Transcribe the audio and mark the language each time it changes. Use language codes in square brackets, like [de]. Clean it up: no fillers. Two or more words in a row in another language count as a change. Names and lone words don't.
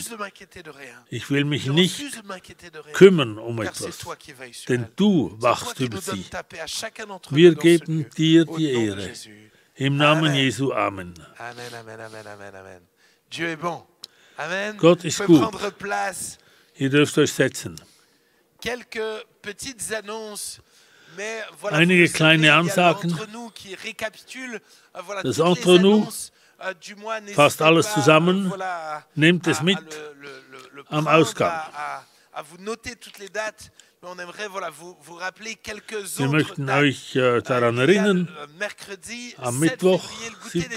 [de] Ich will mich nicht kümmern um etwas, denn du wachst über sie. Wir geben dir die Ehre. Im Namen Jesu, Amen. Amen. Gott ist gut. [fr] Prendre place. [de] Ihr dürft euch setzen. [fr] Quelques petites annonces. Mais voilà, [de] Einige kleine Ansagen. Das Entre nous fasst alles zusammen, nehmt es mit am Ausgang. Wir möchten euch daran erinnern, am Mittwoch, 7.